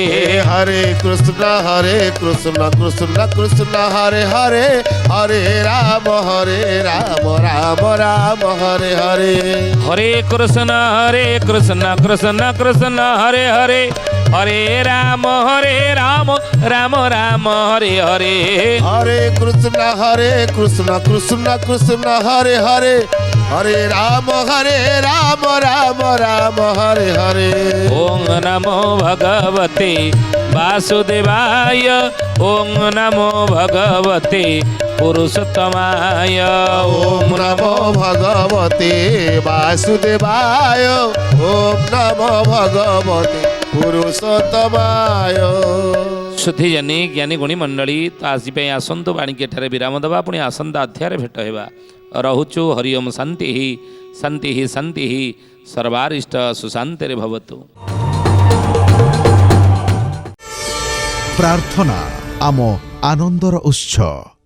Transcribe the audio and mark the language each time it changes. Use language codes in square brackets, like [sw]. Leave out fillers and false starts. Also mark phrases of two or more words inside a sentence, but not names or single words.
[sa] ହରେ କୃଷ୍ଣ କୃଷ୍ଣ କୃଷ୍ଣ ହରେ ହରେ, ହରେ ରାମ ରାମ ରାମ ହରେ ହରେ। ହରେ କୃଷ୍ଣ କୃଷ୍ଣ କୃଷ୍ଣ ହରେ ହରେ, ହରେ ରାମ ରାମ ରାମ ହରେ ହରେ। ହରେ କୃଷ୍ଣ କୃষ্ণ কৃষ্ণ হরে হরে, হরে রাম রাম রাম হরে হরে। ওং নমো ভগবতে বাসুদেবায়, ওং নমো ভগবতে পুরুষোত্তমায়, ওম নমো ভগবতে বাসুদেবায়, ওম নমো ভগবতে পুরুষোত্তমায়। [or] ସୁଧୀଜନୀ ଜ୍ଞାନୀ ଗୁଣୀ ମଣ୍ଡଳୀ, ତ ଆଜି ପାଇଁ ଆସନ୍ତୁ ବାଣିଜ୍ୟ ଏଠାରେ ବିରାମ ଦେବା। ପୁଣି ଆସନ୍ତା ଅଧ୍ୟାୟରେ ଭେଟ ହେବା। ରହୁଛୁ। [sa] ହରି ଓମ୍। ଶାନ୍ତି ଶାନ୍ତି ଶାନ୍ତି ସର୍ବାରିଷ୍ଟ ସୁଶାନ୍ତିରେ ଭବତୁ। [or] ପ୍ରାର୍ଥନା ଆମ ଆନନ୍ଦର ଉତ୍ସ।